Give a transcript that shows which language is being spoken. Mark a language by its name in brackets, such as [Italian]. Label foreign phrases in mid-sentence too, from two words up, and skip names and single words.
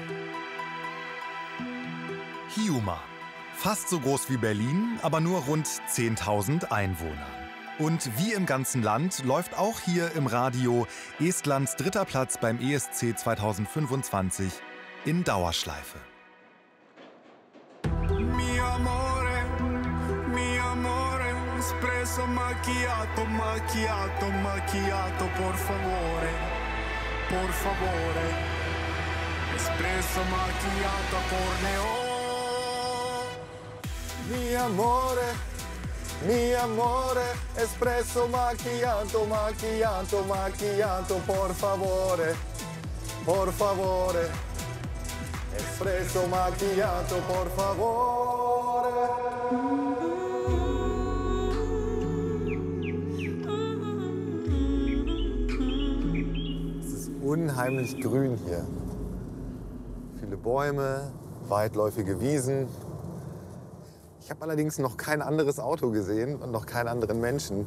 [German] Hiiumaa. Fast so groß wie Berlin, aber nur rund 10.000 Einwohner. Und wie im ganzen Land läuft auch hier im Radio Estlands 3. Platz beim ESC 2025 in Dauerschleife. [Italian] Mi amore, espresso macchiato, macchiato, macchiato, por favore, espresso macchiato, corneo. Mi amore, espresso macchiato, macchiato, macchiato, por favore, espresso macchiato, por favore. [German] Es ist unheimlich grün hier. Viele Bäume, weitläufige Wiesen. Ich habe allerdings noch kein anderes Auto gesehen und noch keinen anderen Menschen.